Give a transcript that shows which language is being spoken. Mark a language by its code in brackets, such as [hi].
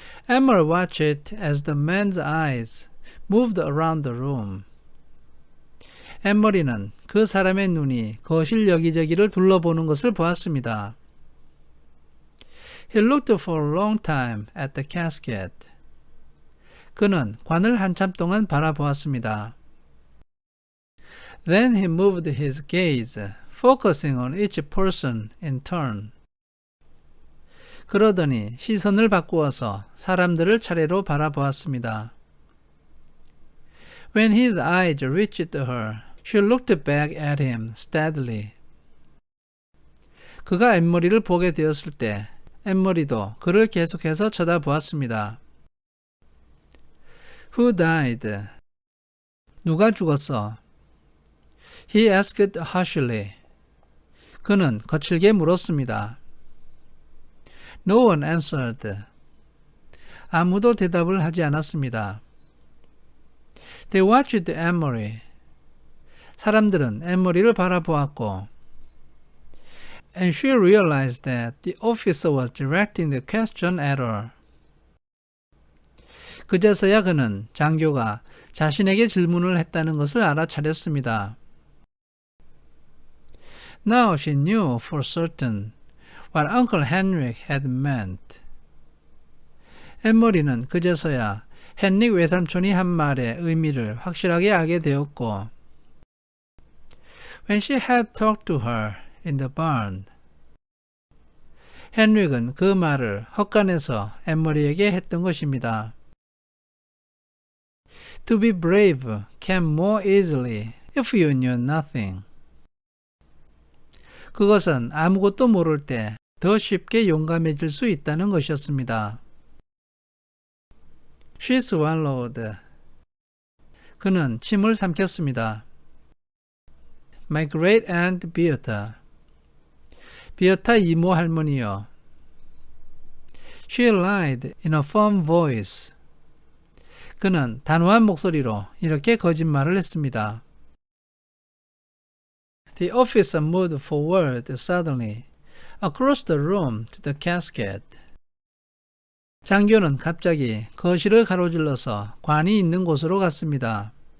[en] Emerald watched as the man's eyes moved around the room. [ko] 에머리는 그 사람의 눈이 거실 여기저기를 둘러보는 것을 보았습니다. [en] He looked for a long time at the casket. [ko] 그는 관을 한참 동안 바라보았습니다. [en] Then he moved his gaze, focusing on each person in turn. [ko] 그러더니 시선을 바꾸어서 사람들을 차례로 바라보았습니다. [en] When his eyes reached her, she looked back at him steadily. [ko] 그가 엠머리를 보게 되었을 때 엠머리도 그를 계속해서 쳐다보았습니다. [en] Who died? [ko] 누가 죽었어? [en] He asked harshly. [ko] 그는 거칠게 물었습니다. [en] No one answered. [ko] 아무도 대답을 하지 않았습니다. [en] They watched Emery. [ko] 사람들은 엠머리를 바라보았고 [en] And she realized that the officer was directing the question at her. [ko] 그제서야 그는 장교가 자신에게 질문을 했다는 것을 알아차렸습니다. [en] Now she knew for certain what Uncle Henrik had meant. [ko] 엠머리는 그제서야 헨릭 외삼촌이 한 말의 의미를 확실하게 알게 되었고 [en] When she had talked to her in the barn. [ko] 헨릭은 그 말을 헛간에서 엠머리에게 했던 것입니다. [en] To be brave came more easily if you knew nothing. [ko] 그것은 아무것도 모를 때 더 쉽게 용감해질 수 있다는 것이었습니다. [en] She swallowed. [ko] 그는 침을 삼켰습니다. [en] My great aunt Beata. [ko] 비어타 이모 할머니요. [en] She lied in a firm voice. [ko] 그는 단호한 목소리로 이렇게 거짓말을 했습니다. [en] The officer moved forward suddenly across the room to the casket. [ko] 장교는 갑자기 거실을 가로질러서 관이 있는 곳으로 갔습니다.